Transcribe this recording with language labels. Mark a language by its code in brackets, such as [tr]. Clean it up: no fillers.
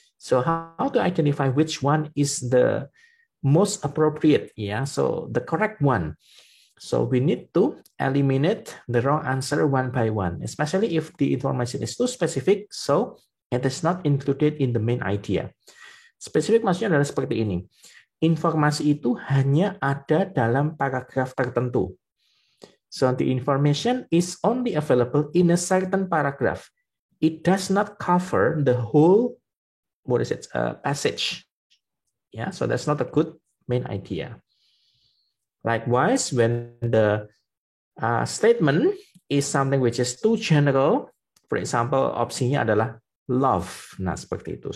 [en] So how to identify which one is the most appropriate? Yeah. So the correct one. So we need to eliminate the wrong answer one by one, especially if the information is too specific, so it is not included in the main idea. [id] Spesifik maksudnya adalah seperti ini. Informasi itu hanya ada dalam paragraf tertentu. [en] So the information is only available in a certain paragraph. It does not cover the whole passage. Yeah, so that's not a good main idea. Likewise, when the statement is something which is too general, for example, [id] opsinya adalah [en] love. [id] Nah, seperti itu.